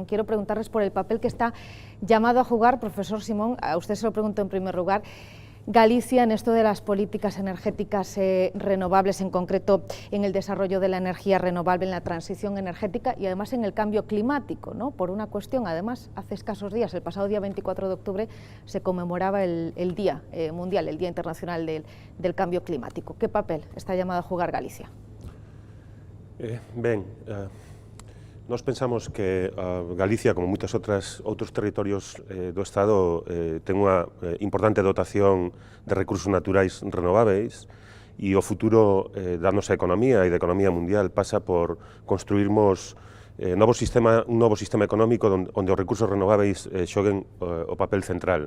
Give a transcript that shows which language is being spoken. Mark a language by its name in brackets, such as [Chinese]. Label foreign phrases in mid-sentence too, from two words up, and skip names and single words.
[Spanish] Quiero preguntarles por el papel que está llamado a jugar, profesor Simón, a usted se lo pregunto en primer lugar, Galicia en esto de las políticas energéticas renovables, en concreto en el desarrollo de la energía renovable, en la transición energética y además en el cambio climático, ¿no? Por una cuestión, además, hace escasos días, el pasado día 24 de octubre, se conmemoraba el Día Mundial, el Día Internacional del Cambio Climático. ¿Qué papel está llamado a jugar Galicia? [Galician] Nós pensamos que Galicia, como moitos outros territorios do Estado, ten unha importante dotación de recursos naturais renováveis e o futuro da nosa economía e da economía mundial pasa por construirmos un novo sistema económico onde os recursos renováveis xoguen o papel central.